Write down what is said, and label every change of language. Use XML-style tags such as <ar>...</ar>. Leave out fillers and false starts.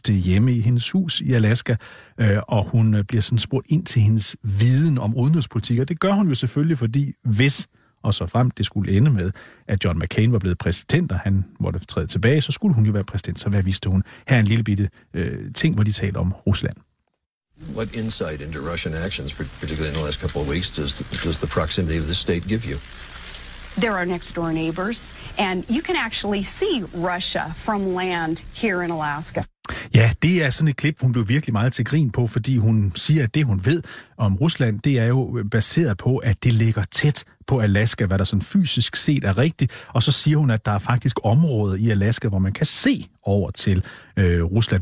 <da>Det er hjemme i hendes hus i Alaska, og hun bliver sådan spurgt ind til hendes viden om udenrigspolitik, og det gør hun jo selvfølgelig, fordi hvis, og så frem, det skulle ende med, at John McCain var blevet præsident, og han måtte træde tilbage, så skulle hun jo være præsident. Så hvad vidste hun? Her er en lille bitte ting, hvor de taler om Rusland.</da> <en>What insight into Russian actions, particularly in the last couple of weeks, does the proximity of the state give you? They're our next door neighbors, and you can actually see Russia from land here in Alaska.</en> <da>Ja, det er sådan et klip, hun blev virkelig meget til grin på, fordi hun siger, at det, hun ved om Rusland, det er jo baseret på, at det ligger tæt på Alaska, hvad der sådan fysisk set er rigtigt. Og så siger hun, at der er faktisk områder i Alaska, hvor man kan se over til Rusland.</da>